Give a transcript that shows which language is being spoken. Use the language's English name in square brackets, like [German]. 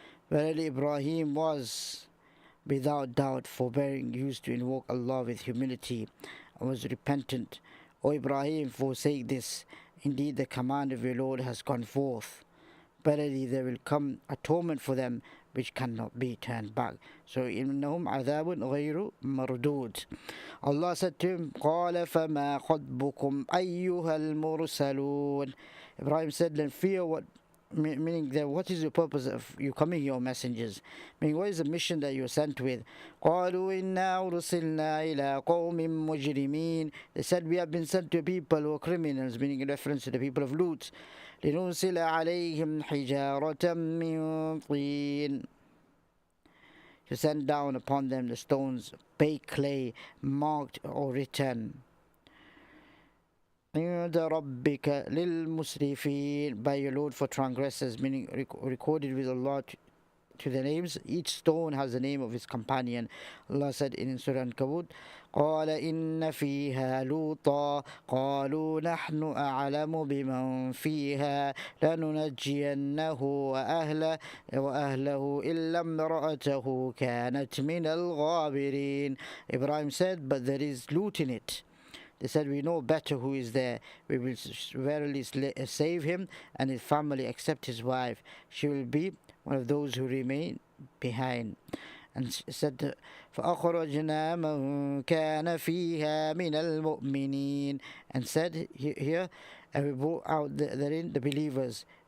[English] Verily Ibrahim was without doubt forbearing, used to invoke Allah with humility, and was repentant. O Ibrahim, forsake this. Indeed the command of your Lord has gone forth. Verily there will come a torment for them which cannot be turned back. [Arabic] So إنهم عذاب غير مردود. [English] Allah said to him, [Arabic] قال فما خطبكم أيها المرسلون. [English] Ibrahim said, then fear what, meaning that what is the purpose of you coming here, messengers? Meaning what is the mission that you are sent with? [Arabic] قالوا إنا أرسلنا إلى قوم مجرمين. [English] They said we have been sent to people who are criminals, meaning in reference to the people of Lut. [Arabic] لنرسل عليهم حجارة من طين, [English] to send down upon them the stones, baked clay, marked or written. [Arabic] عند ربك للمسرفين, [English] by your Lord for transgressors, meaning recorded with Allah to the names. Each stone has the name of its companion. Allah said in Surah Al-Kabut, [Arabic] قال إن فيها لوطا قالوا نحن أعلم بمن فيها لننجينه وأهله إلا امرأته كانت من الغابرين. [English] Ibrahim said, but there is Lut in it. They said, we know better who is there. We will verily save him and his family except his wife. She will be one of those who remain behind. And said, [Arabic] فَأَخْرَجْنَا مَنْ كَانَ فِيهَا مِنَ الْمُؤْمِنِينَ, [English] and said here, and we brought out therein the believers.